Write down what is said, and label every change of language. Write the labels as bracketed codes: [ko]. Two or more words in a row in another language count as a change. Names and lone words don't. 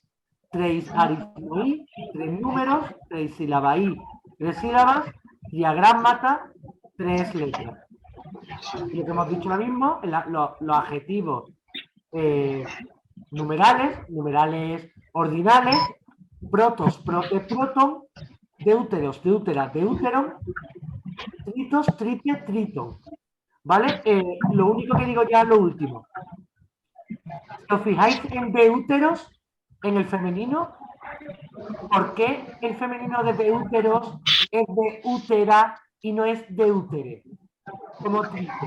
[es] Tres aritmoí, tres números, tres silabaí, tres sílabas, diagrammata, tres letras. Y lo que hemos dicho ahora mismo, los adjetivos numerales ordinales, [el] πρῶτος, πρώτη, πρῶτον, δεύτερος, δευτέρα, δεύτερον, τρίτος, τρίτη, τρίτον. [es] ¿Vale? Lo único que digo ya es lo último. Si os fijáis en deuteros, en el femenino, ¿por qué el femenino de deuteros es de útera y no es deutere? Como trite.